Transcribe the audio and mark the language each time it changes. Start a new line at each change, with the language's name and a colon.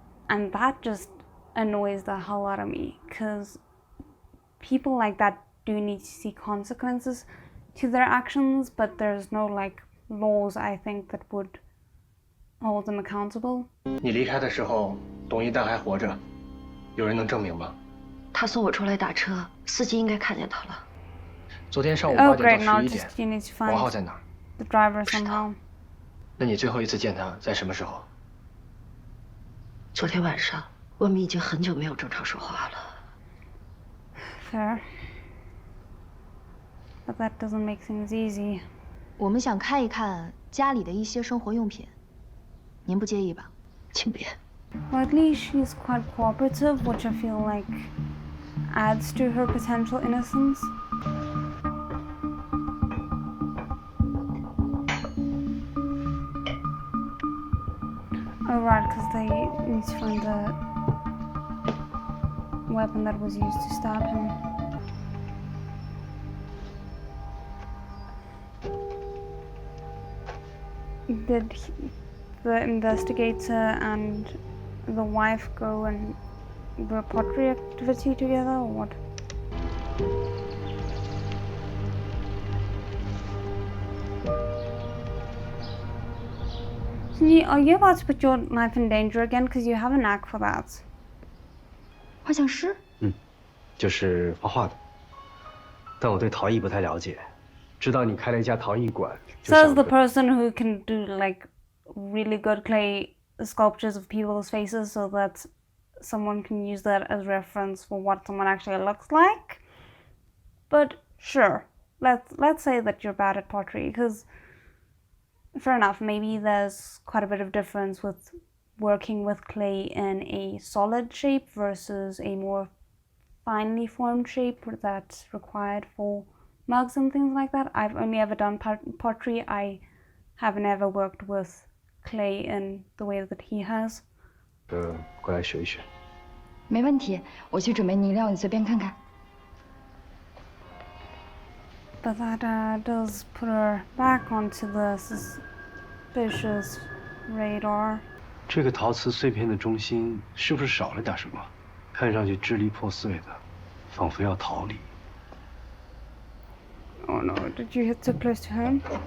English: And that just annoys the hell out of me, because people like that do need to see consequences to their actions, but there's no like laws, I think, that would hold them accountable.
Chinese: 你离开的时候，董一蛋还活着，有人能证明吗？他送我出来打车，司机应该看见他了。昨天上午8点到11点，王浩在哪儿
English: ？The driver somehow.
Chinese: 那你最后一次见他在什么时候？昨天晚上，我们已经很久没有正常说话了。
English: Fair. But that doesn't make things easy.
Chinese: 我们想看一看家里的一些生活用品，您不介意吧？请别。
English: Well, at least she's quite cooperative, which I feel like adds to her potential innocence. Oh, right, because they need to find the weapon that was used to stab him. did the investigator and the wife go and do a pottery activity together, or what? Are you about to put your life in danger again? Because you have a knack for that.
Chinese: 画像师？就是画画的，但我对陶艺不太了解，知道你开了一家陶艺馆。
English: Says the person who can do like really good clay sculptures of people's faces, so that someone can use that as reference for what someone actually looks like. But sure, let's say that you're bad at pottery, because fair enough, maybe there's quite a bit of difference with working with clay in a solid shape versus a more finely formed shape that's required for mugs and things like that. I've only ever done pottery. I haven't ever worked with clay in the way that he has.
Chinese: 过来学一学。没问题，我去准备泥料，你随便看看。
English: But that does put her back onto the suspicious radar.
Chinese: 这个陶瓷碎片的中心是不是少了点什么？看上去支离破碎的，仿佛要逃离。
English: Oh no, did you hit so close to home?